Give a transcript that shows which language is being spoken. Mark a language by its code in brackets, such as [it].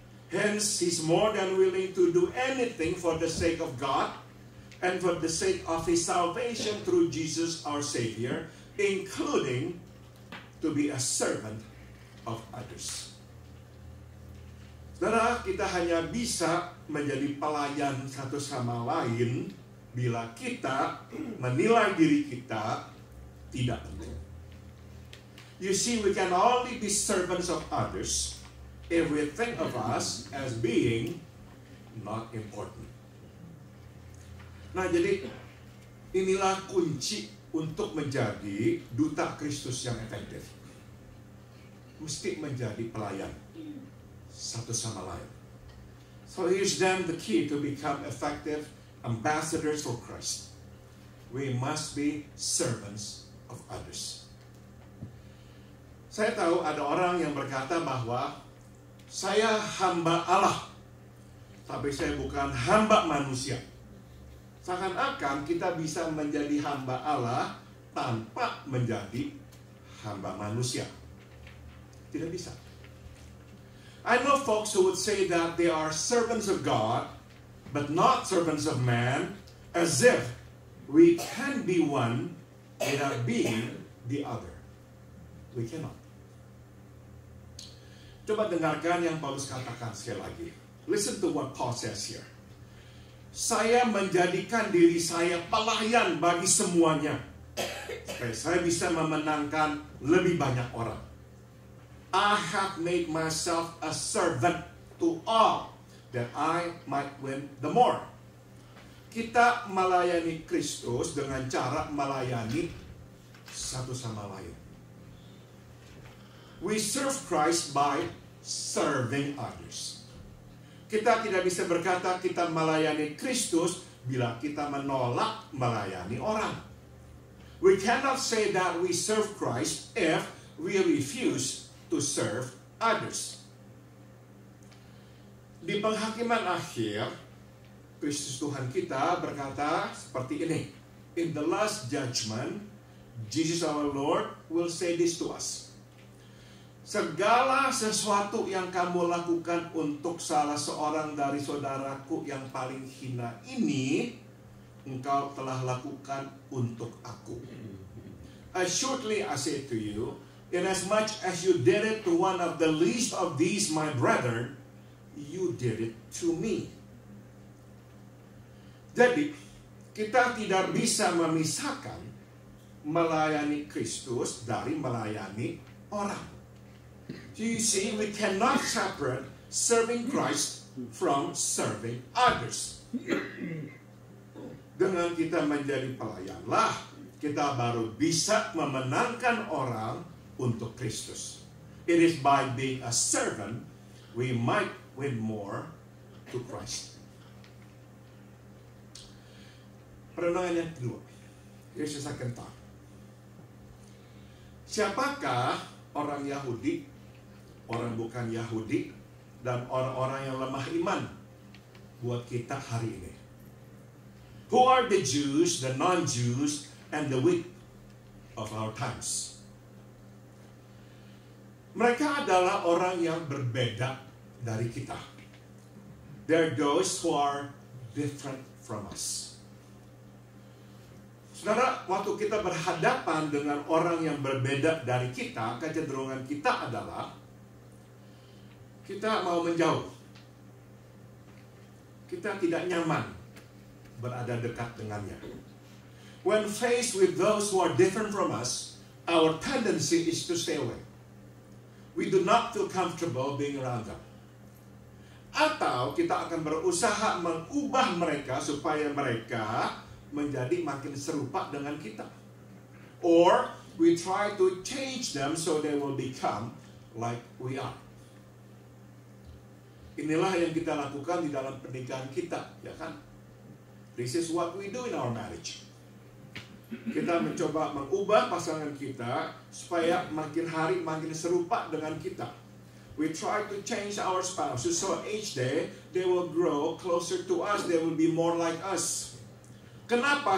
[en] Hence, he's more than willing to do anything for the sake of God and for the sake of His salvation through Jesus our Savior, including to be a servant of others. [id] Saudara, kita hanya bisa menjadi pelayan satu sama lain bila kita menilai diri kita tidak penting. [en] You see, we can only be servants of others if we think of us as being not important. [id] Nah, jadi inilah kunci untuk menjadi duta Kristus yang efektif. Mesti menjadi pelayan satu sama lain. [en] So here's then the key to become effective ambassadors for Christ. We must be servants of others. [id] Saya tahu ada orang yang berkata bahwa saya hamba Allah, tapi saya bukan hamba manusia. Seakan-akan kita bisa menjadi hamba Allah tanpa menjadi hamba manusia. Tidak bisa. [en] I know folks who would say that they are servants of God, but not servants of man, as if we can be one without being the other. We cannot. [id] Coba dengarkan yang Paulus katakan sekali lagi. [en] Listen to what Paul says here. [id] Saya menjadikan diri saya pelayan bagi semuanya, supaya saya bisa memenangkan lebih banyak orang. [en] I have made myself a servant to all, that I might win the more. [id] Kita melayani Kristus dengan cara melayani satu sama lain. [en] We serve Christ by serving others. [id] Kita tidak bisa berkata kita melayani Kristus bila kita menolak melayani orang. [en] We cannot say that we serve Christ if we refuse to serve others. [id] Di penghakiman akhir, Kristus Tuhan kita berkata seperti ini. [en] In the last judgment, Jesus our Lord will say this to us. [id] Segala sesuatu yang kamu lakukan untuk salah seorang dari saudaraku yang paling hina ini, engkau telah lakukan untuk aku. [en] Assuredly I say to you, inasmuch as you did it to one of the least of these my brethren, you did it to me. [id] Jadi, kita tidak bisa memisahkan melayani Kristus dari melayani orang. [en] So you see, we cannot separate serving Christ from serving others. [id] Dengan kita menjadi pelayanlah, kita baru bisa memenangkan orang untuk Kristus. [en] It is by being a servant, we might win more to Christ. [id] Perenungan yang kedua. [en] Here's the second thought. [id] Siapakah orang Yahudi, orang bukan Yahudi, dan orang-orang yang lemah iman buat kita hari ini? [en] Who are the Jews, the non-Jews, and the weak of our times? [id] Mereka adalah orang yang berbeda dari kita. [en] They're those who are different from us. [id] Saudara, waktu kita berhadapan dengan orang yang berbeda dari kita, kecenderungan kita adalah kita mau menjauh. Kita tidak nyaman berada dekat dengannya. [en] When faced with those who are different from us, our tendency is to stay away. We do not feel comfortable being around them. [id] Atau kita akan berusaha mengubah mereka supaya mereka menjadi makin serupa dengan kita. [en] Or we try to change them so they will become like we are. [id] Inilah yang kita lakukan di dalam pernikahan kita, ya kan? [en] This is what we do in our marriage. [id] Kita mencoba mengubah pasangan kita supaya makin hari makin serupa dengan kita. [en] We try to change our spouses so each day they will grow closer to us, they will be more like us. [id] Kenapa?